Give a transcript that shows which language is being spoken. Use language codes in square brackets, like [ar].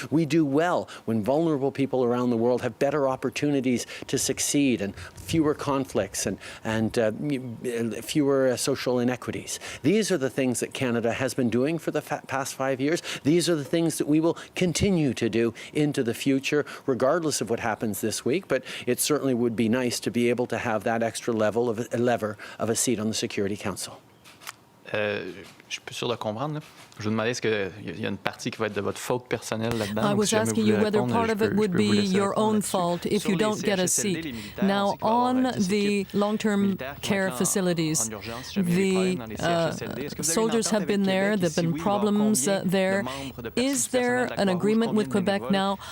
[en] We do well when vulnerable people around the world have better opportunities to succeed and fewer conflicts and fewer social inequities. These are the things that Canada has been doing for the past 5 years. These are the things that we will continue to do into the future, regardless of what happens this week. But it certainly would be nice to be able to have that extra lever of a seat on the Security Council. [fr] Je suis plus sûr de comprendre. Là. Je vous demandais, est-ce qu'il y a une partie qui va être de votre faute personnelle là-dedans? [en] I was asking you whether part of it would be your own fault if you don't get a seat. Now, on the long-term care facilities, the soldiers have been there. There have been problems there. Is there an agreement with Quebec now?